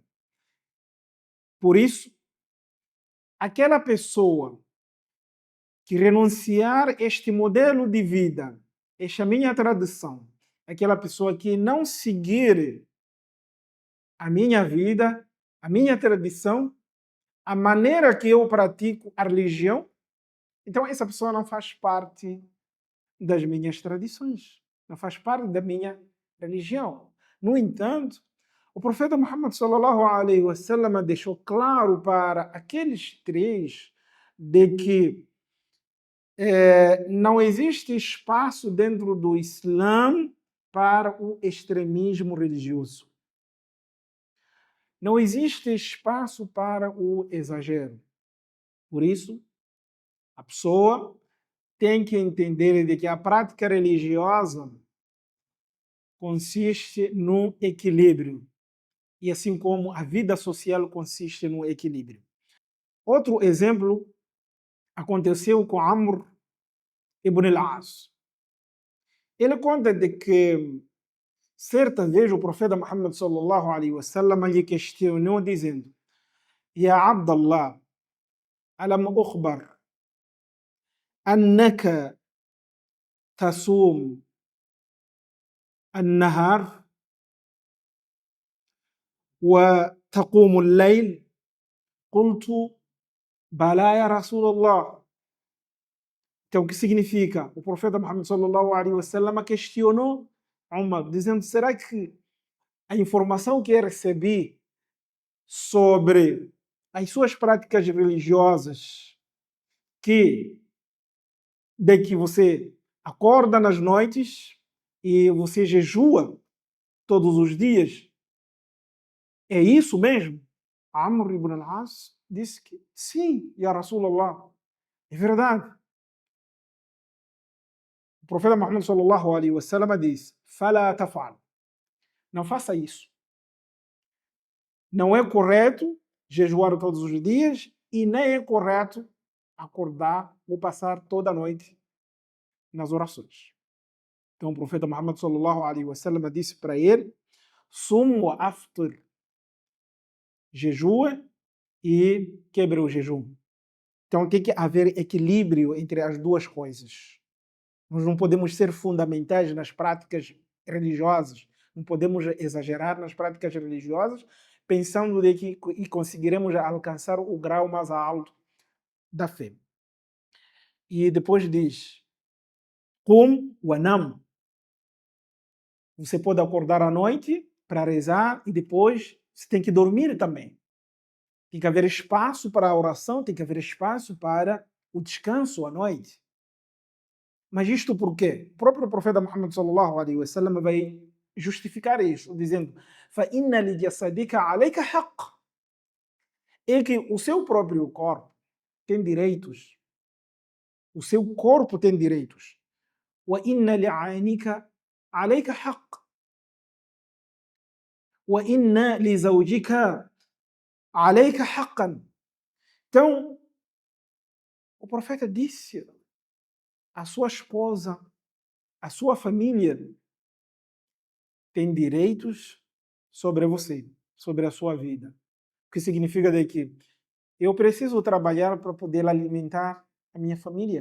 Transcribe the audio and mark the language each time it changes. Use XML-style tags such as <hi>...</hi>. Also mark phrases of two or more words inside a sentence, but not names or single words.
<pt>Por isso, aquela pessoa que renunciar este modelo de vida, esta minha tradição, aquela pessoa que não seguir a minha vida, a minha tradição, a maneira que eu pratico a religião, então essa pessoa não faz parte das minhas tradições, não faz parte da minha religião. No entanto, o profeta Muhammad</pt> <ar>صلى الله عليه وسلم</ar> <pt>deixou claro para aqueles três de que não existe espaço dentro do Islã para o extremismo religioso. Não existe espaço para o exagero. Por isso, a pessoa tem que entender de que a prática religiosa consiste no equilíbrio. E assim como a vida social consiste no equilíbrio. Outro exemplo aconteceu com Amr ibn al-As. Ele conta de que certa vez o profeta Muhammad</pt> <ar>صلى الله عليه وسلم</ar> <pt>lhe questionou dizendo:</pt> <ar>يا عبد الله، ألم أخبر أنك تصوم النهار وتقوم الليل? قلت بلى يا رسول الله.</ar> <pt>Então, o que significa? O profeta Muhammad</pt> <ar>صلى الله عليه وسلم</ar> <pt>questionou Umar, dizendo: será que a informação que eu recebi sobre as suas práticas religiosas, de que você acorda nas noites e você jejua todos os dias, é isso mesmo? Amr ibn al-As disse que sim,</pt> <ar>يا رسول الله,</ar> <pt>é verdade. O profeta Muhammad</pt> <ar>صلى الله عليه وسلم</ar> <pt>disse:</pt> <ar>"فلا تفعل",</ar> <pt>não faça isso. Não é correto jejuar todos os dias e nem é correto acordar ou passar toda a noite nas orações. Então o profeta Muhammad</pt> <ar>صلى الله عليه وسلم</ar> <pt>disse para ele:</pt> <ar>"صم وأفطر",</ar> <pt>jejua e quebra o jejum. Então tem que haver equilíbrio entre as duas coisas. Nós não podemos ser fundamentais nas práticas religiosas, não podemos exagerar nas práticas religiosas, pensando de que conseguiremos alcançar o grau mais alto da fé. E depois diz:</pt> <ar>قم ونم.</ar> <pt>Você pode acordar à noite para rezar e depois você tem que dormir também. Tem que haver espaço para a oração, tem que haver espaço para o descanso à noite. Mas isto por quê? O próprio profeta Muhammad</pt> <ar>صلى الله عليه وسلم</ar> <pt>vai justificar isso, dizendo:</pt> <ar>فَإِنَّ لِجَسَدِكَ عَلَيْكَ حَقٌّ.</ar> <pt>É que o seu próprio corpo tem direitos. O seu corpo tem direitos.</pt> <ar>وَإِنَّ لِعَيْنِكَ عَلَيْكَ حَقٌّ. وَإِنَّ لِزَوْجِكَ عَلَيْكَ حَقًّا.</ar> <pt>Então, o profeta disse à sua esposa, à sua família, tem direitos sobre você, sobre a sua vida. O que significa de que eu preciso trabalhar para poder alimentar a minha família.</pt>